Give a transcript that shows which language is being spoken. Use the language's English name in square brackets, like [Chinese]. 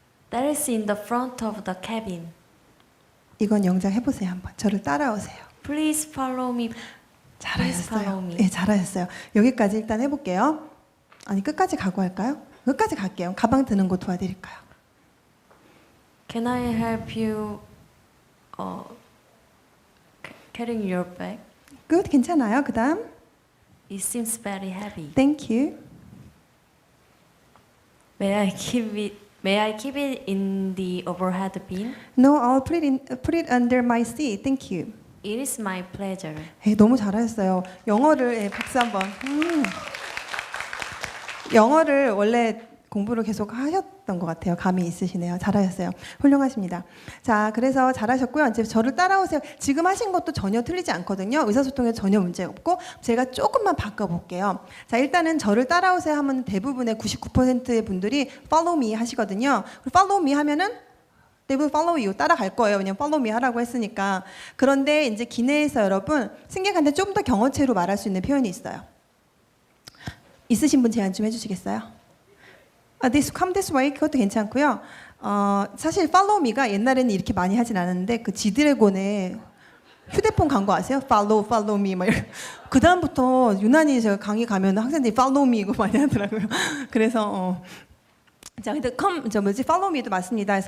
[English] That is in the front of the cabin. [Korean] 이건 영장 해보세요 한번. 저를 따라오세요. [English] Please follow me. Please follow [Korean] 잘하셨어요. [English] me. [Korean] 네, 잘하셨어요. 여기까지 일단 해볼게요. 아니 끝까지 가고 할까요? 끝까지 갈게요. 가방 드는 거 도와드릴까요? [English] Can I help you carrying your bag? [Korean] Good, 괜찮아요. 그 다음 [English] It seems very heavy. Thank you. May I keep it in the overhead bin? No, I'll put it under my seat. Thank you. It is my pleasure. [Korean] 네, 너무 잘하셨어요. 영어를 박수 한번. 영어를 원래 공부를 계속 하셨던 것 같아요. 감이 있으시네요. 잘하셨어요. 훌륭하십니다. 자, 그래서 잘하셨고요. 이제 저를 따라오세요. 지금 하신 것도 전혀 틀리지 않거든요. 의사소통에 전혀 문제 없고 제가 조금만 바꿔볼게요. 자, 일단은 저를 따라오세요 하면 대부분의 99%의 분들이 [English] follow me [Korean] 하시거든요. [English] follow me [Korean] 하면은 대부분 [English] follow you [Korean] 따라갈 거예요. 왜냐면 follow me 하라고 했으니까. 그런데 이제 기내에서 여러분 승객한테 좀 더 경어체로 말할 수 있는 표현이 있어요. 있으신 분 제안 좀 해주시겠어요? [English] Come this way [Korean] 그것도 괜찮고요. 사실 [English] follow me [Korean] 가 옛날에는 이렇게 많이 하진 않았는데 그 지드래곤의 휴대폰 광고 아세요? [English] Follow me [Korean] 막 그 다음부터 유난히 제가 강의 가면 학생들이 [English] follow me [Korean] 이거 많이 하더라고요. 그래서 자, 근데 [English] follow me [Korean] 도 맞습니다.